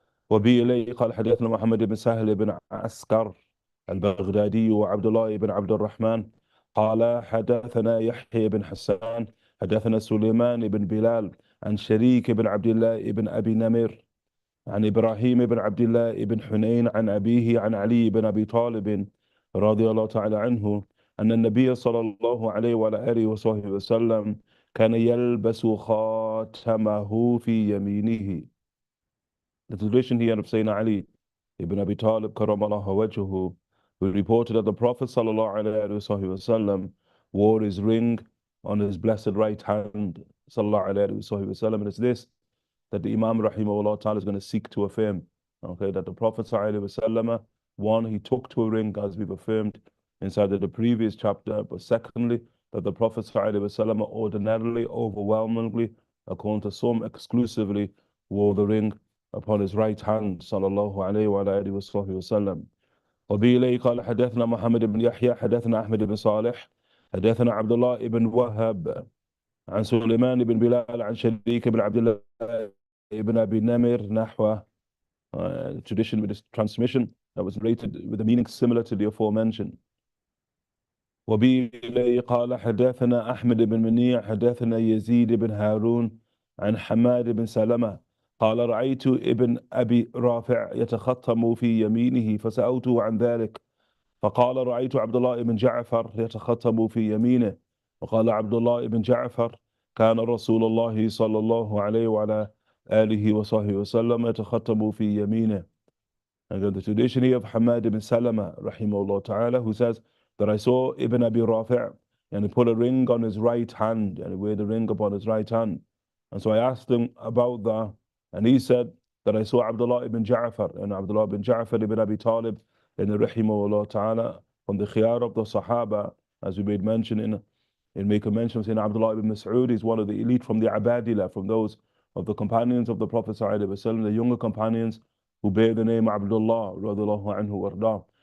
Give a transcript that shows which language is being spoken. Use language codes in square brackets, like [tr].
[ar] وبه إليه قال حدثنا محمد بن سهل بن عسكر البغدادي وعبد الله بن عبد الرحمن قال حدثنا يحيى بن حسان حدثنا سليمان بن بلال عن شريك بن عبد الله بن أبي نمر عن إبراهيم بن عبد الله بن حنين عن أبيه عن علي بن أبي طالب رضي الله تعالى عنه أن النبي صلى الله عليه وعلى آله وصحبه وسلم كان يلبس خاتمه في يمينه. [en] The tradition here of Sayyidina Ali ibn Abi Talib karamallahu wajhuhu, who reported that the Prophet sallallahu alaihi wasallam wore his ring on his blessed right hand, sallallahu alaihi wasallam. And it's this that the Imam rahimahullah ta'ala is going to seek to affirm. Okay, that the Prophet sallallahu alaihi wasallam, one, he took to a ring as we've affirmed inside of the previous chapter, but secondly, that the Prophet sallallahu alaihi wasallam ordinarily, overwhelmingly, according to some, exclusively wore the ring upon his right hand, sallallahu alayhi wa alihi wa sallam. [ar] وبه إليه قال حدثنا محمد بن يحيى حدثنا أحمد بن صالح حدثنا عبد الله بن وهب عن سليمان بن بلال عن شريك بن عبد الله بن أبي نمر نحوه. [en] Tradition with this transmission that was related with a meaning similar to the aforementioned. [ar] وبه إليه قال حدثنا أحمد بن منيع حدثنا يزيد بن هارون عن حماد بن سلمة قال رأيت ابن أبي رافع يتخطم في يمينه فسألته عن ذلك، فقال رأيت عبد الله بن جعفر يتخطم في يمينه، وقال عبد الله بن جعفر كان رسول الله صلى الله عليه وعلى آله وصحبه وسلم يتخطم في يمينه. [en] And the tradition here of Hamad ibn Salama rahimahullah ta'ala, who says that I saw Ibn Abi Rafi' and he put a ring on his right hand, and he wore the ring upon his right hand. And so I asked him about that, and he said that I saw Abdullah ibn Ja'far, and Abdullah ibn Ja'far ibn Abi Talib, in the rahimahullah ta'ala, from the khiyar of the Sahaba, as we made mention make a mention of saying Abdullah ibn Mas'ud is one of the elite from the Abadila, from those of the companions of the Prophet sallallahu alaihi wasallam, the younger companions who bear the name Abdullah radhiallahu anhu warda.